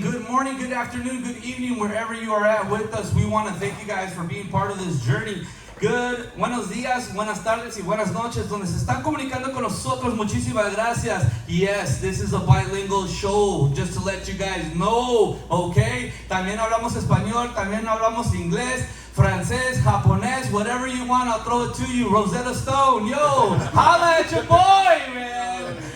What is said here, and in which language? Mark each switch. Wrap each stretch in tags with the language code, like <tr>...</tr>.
<en>Good morning, good afternoon, good evening, wherever you are at with us. We want to thank you guys for being part of this journey. Good,</en> <es>buenos días, buenas tardes y buenas noches, donde se están comunicando con nosotros. Muchísimas gracias.</es> <en>Yes, this is a bilingual show, just to let you guys know, okay?</en> <es>También hablamos español, también hablamos inglés, francés, japonés,</es> <en>whatever you want, I'll throw it to you. Rosetta Stone, yo, holla at your boy, man.</en>